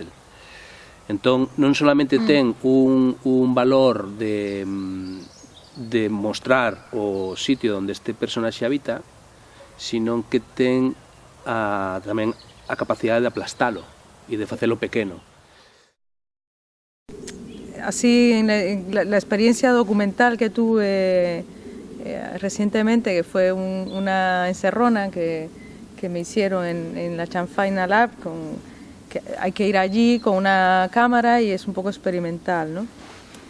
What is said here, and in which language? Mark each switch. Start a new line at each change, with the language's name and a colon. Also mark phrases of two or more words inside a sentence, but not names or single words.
Galician: Entón, non solamente ten un valor de mostrar o sitio onde este personaxe habita, sino que ten tamén a capacidade de aplastalo e de facelo pequeno.
Spanish: Así, en la experiencia documental que tuve recientemente, que fue una encerrona que me hicieron en la Chanfaina Lab, que hay que ir allí con una cámara y es un poco experimental, ¿no?